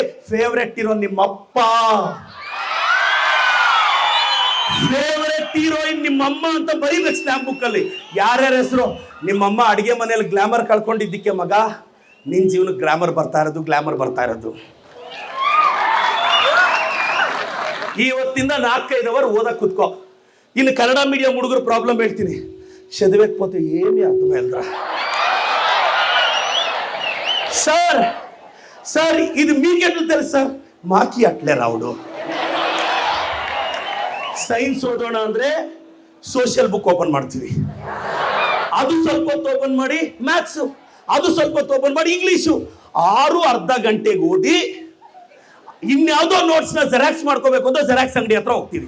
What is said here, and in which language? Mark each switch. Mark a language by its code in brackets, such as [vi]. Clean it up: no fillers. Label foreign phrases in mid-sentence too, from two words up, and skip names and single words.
[en] favourite hero [kn] ನಿಮ್ಮಪ್ಪ, [en] favourite heroine [kn] ನಿಮ್ಮಮ್ಮ ಅಂತ ಬರೀಬೇಕು [en] slam book [kn] ಅಲ್ಲಿ. ಯಾರ್ಯಾರ ಹೆಸರು? ನಿಮ್ಮಮ್ಮ ಅಡಿಗೆ ಮನೆಯಲ್ಲಿ ಗ್ಲಾಮರ್ ಕಳ್ಕೊಂಡಿದ್ದಕ್ಕೆ ಮಗ ನಿನ್ ಜೀವನಕ್ಕೆ ಗ್ಲಾಮರ್ ಬರ್ತಾ ಇರೋದು. ಇವತ್ತಿಂದ 4-5 ಅವರ್ ಓದಕ್ ಕುತ್ಕೋ. ಇನ್ನು ಕನ್ನಡ ಮೀಡಿಯಂ ಹುಡುಗರು ಪ್ರಾಬ್ಲಮ್ ಹೇಳ್ತೀನಿ. [te] చదివేకపోతే ఏమీ అర్థమైందిరా సార్ ఇది మీకెట్లు తెలుసు సార్? మాకి అట్లే రావుడు. [kn] ಸೈನ್ಸ್ ಓದೋಣ ಅಂದ್ರೆ [en] social book open [kn] ಮಾಡ್ತೀವಿ, ಅದು ಸ್ವಲ್ಪ ಹೊತ್ತು ಓಪನ್ ಮಾಡಿ ಮ್ಯಾಥ್ಸ್, ಅದು ಸ್ವಲ್ಪ ಹೊತ್ತು ಓಪನ್ ಮಾಡಿ ಇಂಗ್ಲಿಷು. 6.5 ಗಂಟೆಗೆ ಓದಿ ಇನ್ಯಾವುದೋ ನೋಟ್ಸ್ ನ ಜೆರಾಕ್ಸ್ ಮಾಡ್ಕೋಬೇಕು ಅಂದ್ರೆ ಜೆರಾಕ್ಸ್ ಅಂಗಡಿ ಹತ್ರ ಹೋಗ್ತೀವಿ.